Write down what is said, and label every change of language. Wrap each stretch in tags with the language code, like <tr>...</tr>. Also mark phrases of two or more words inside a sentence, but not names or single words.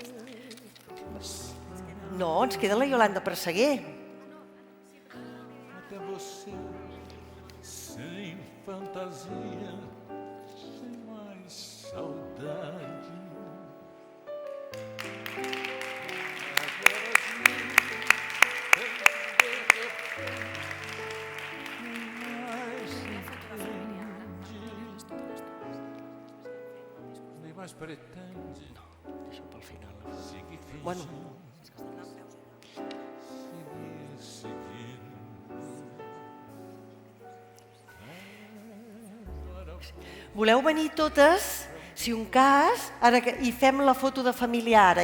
<ca>No, ens queda la Yolanda Presseguer.</ca> <pt>Até você, sem fantasia, sem mais saudade. Nem mais pretende.</pt> <ca>Não, deixa pel final.</ca> <pt>Seguir fingindo.</pt> <ca>Bueno. Voleu venir totes, si un cas, ara i fem la foto de família ara.</ca>